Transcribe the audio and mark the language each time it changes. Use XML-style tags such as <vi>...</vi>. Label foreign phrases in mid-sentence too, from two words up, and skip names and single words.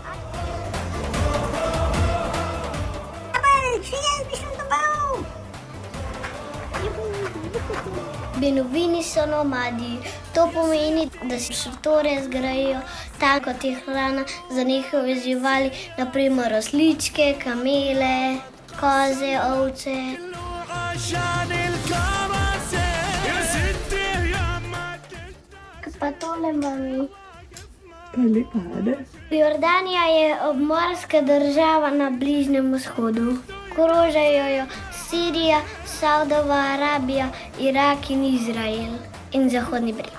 <sl>Beduini so nomadi. To pomeni, da si šotore zgrajijo tako, kot je hrana za njihove živali, naprimer osličke, kamele, koze, ovce.</sl> <ar>عشان الكراسي يا ستي يا ما</ar> <sl>Kaj pa tole, mami? Jordanija je obmorska država na Bližnjem vzhodu. Okrožajo jo Sirija, Saudova Arabija, Irak in Izrael in Zahodni breg.</sl>